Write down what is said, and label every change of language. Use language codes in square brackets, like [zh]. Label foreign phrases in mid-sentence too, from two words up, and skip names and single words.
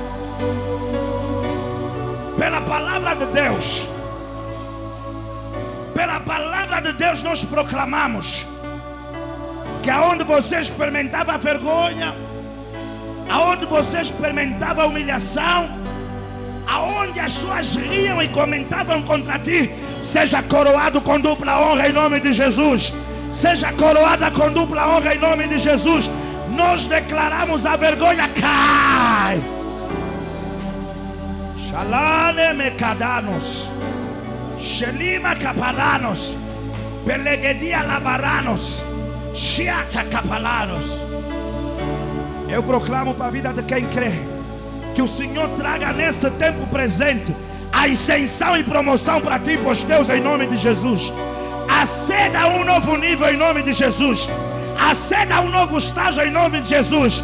[pt] Pela palavra de Deus, pela palavra de Deus nós proclamamos que aonde você experimentava a vergonha, aonde você experimentava a humilhação, aonde as pessoas riam e comentavam contra ti, seja coroado com dupla honra em nome de Jesus. Seja coroada com dupla honra em nome de Jesus. Nós declaramos a vergonha cai. Shalane mekadanos. Shelima caparanos, pelegedia labaranos, chiata capalanos. Eu proclamo para a vida de quem crê que o Senhor traga nesse tempo presente a ascensão e promoção para ti e para os teus em nome de Jesus. Aceda a um novo nível em nome de Jesus. Aceda a um novo estágio em nome de Jesus.